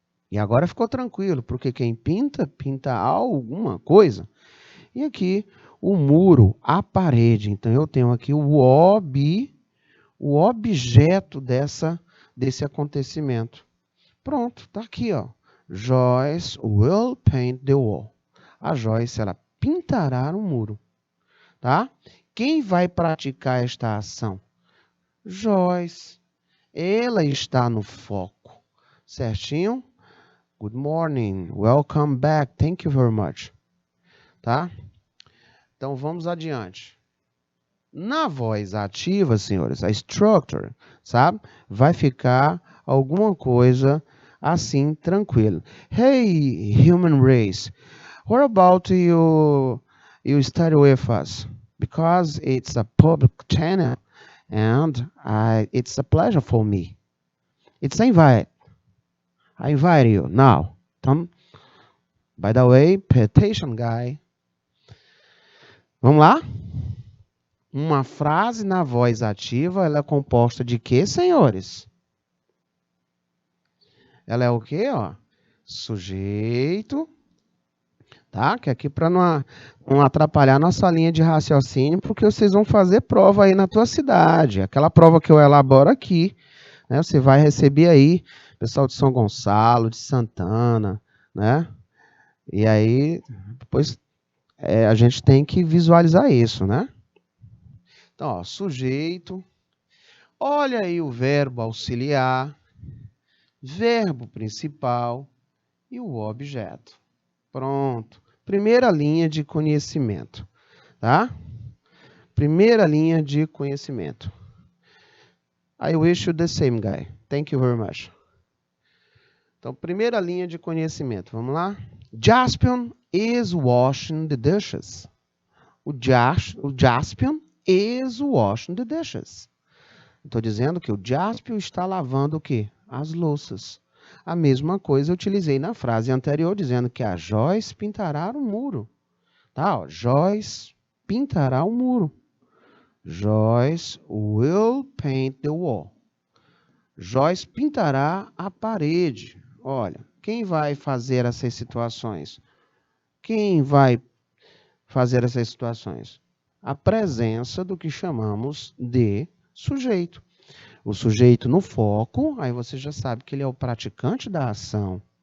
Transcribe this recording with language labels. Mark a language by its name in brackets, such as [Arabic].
[Portuguese] E agora ficou tranquilo, porque quem pinta, pinta alguma coisa. E aqui, o muro, a parede. Então, eu tenho aqui o objeto desse acontecimento. Pronto, tá aqui, ó. [English] Joyce will paint the wall. [Portuguese] A Joyce, ela pintará o muro. Tá? Quem vai praticar esta ação? Joyce. Ela está no foco. Certinho? [English] Good morning. Welcome back. Thank you very much. [Portuguese] Tá? Então, vamos adiante. Na voz ativa, senhores, [English] a structure, [Portuguese] sabe? Vai ficar alguma coisa assim, tranquilo. [English] Hey, human race. What about you study with us? Because it's a public channel and it's a pleasure for me. It's an invite. I invite you now. [Portuguese] Então, [English] By the way, pay attention, guy. [Portuguese] Vamos lá? Uma frase na voz ativa, ela é composta de quê, senhores? Ela é o quê, ó? Sujeito, tá? Que aqui para não atrapalhar nossa linha de raciocínio, porque vocês vão fazer prova aí na tua cidade. Aquela prova que eu elaboro aqui, né? Você vai receber aí, pessoal de São Gonçalo, de Santana, né? E aí, depois a gente tem que visualizar isso, né? Então, ó, sujeito. Olha aí o verbo auxiliar, verbo principal e o objeto. Pronto. Primeira linha de conhecimento, tá? Primeira linha de conhecimento. [English] I wish you the same, guy. Thank you very much. [Portuguese] Então, primeira linha de conhecimento. Vamos lá? [English] Jaspion is washing the dishes. [Portuguese] O [English] Jaspion is washing the dishes. [Portuguese] Estou dizendo que o Jaspion está lavando o quê? As louças. A mesma coisa eu utilizei na frase anterior, dizendo que a Joyce pintará o muro. Tá? Ó, Joyce pintará o muro. [English] Joyce will paint the wall. [Portuguese] Joyce pintará a parede. Olha, quem vai fazer essas situações? Quem vai fazer essas situações? A presença do que chamamos de sujeito. O sujeito no foco, aí você já sabe que ele é o praticante da ação.